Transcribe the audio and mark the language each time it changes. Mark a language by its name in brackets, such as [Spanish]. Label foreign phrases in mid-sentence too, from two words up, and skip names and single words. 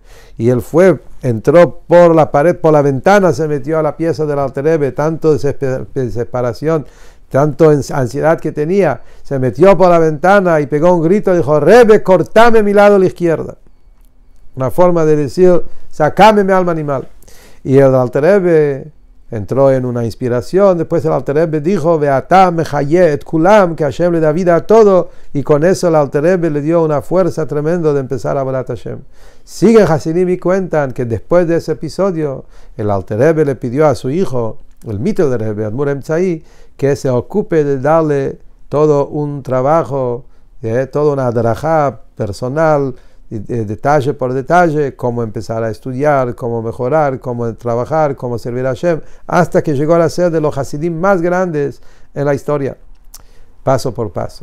[Spanish] Y él entró por la pared, por la ventana, se metió a la pieza del Alter Rebbe, tanto desesperación, tanto ansiedad que tenía, se metió por la ventana y pegó un grito y dijo, Rebbe, cortame mi lado a la izquierda. Una forma de decir, sacame mi alma animal. Y el Alter Rebbe entró en una inspiración. Después el Alter Rebbe dijo, [Hebrew] ואתה מחיה את כולם, [Spanish] que Hashem le da vida a todo, y con eso el Alter Rebbe le dio una fuerza tremenda de empezar a hablar a Hashem. Siguen Hasidim y cuentan que después de ese episodio, el Alter Rebbe le pidió a su hijo, el mito de Rebbe, [Hebrew] אדמו"ר האמצעי, [Spanish] que se ocupe de darle todo un trabajo, toda una adrajá personal, detalle por detalle, cómo empezar a estudiar, cómo mejorar, cómo trabajar, cómo servir a Hashem, hasta que llegó a ser de los Hasidim más grandes en la historia, paso por paso.